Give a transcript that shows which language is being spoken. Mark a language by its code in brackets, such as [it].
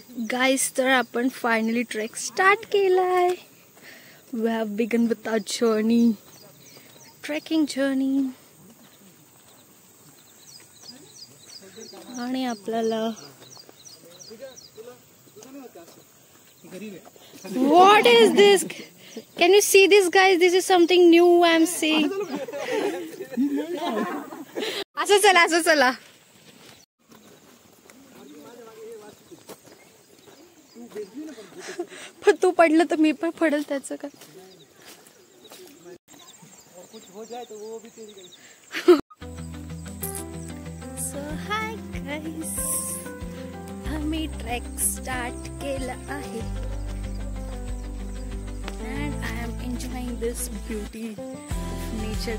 [mr] Guys तर आपण finally trek start केलाय. [en] We have begun with our journey, trekking journey. [mr] आणि आपल्याला [en] what is this? Can you see this guys? This is something new I am seeing. [mr] असं चला असं चला. पण तू पडलं तर मी पण पडेल त्याचं काय. सो हाय गाईस, आम्ही ट्रेक स्टार्ट केला आहे. [en] and I am enjoying this beauty of nature.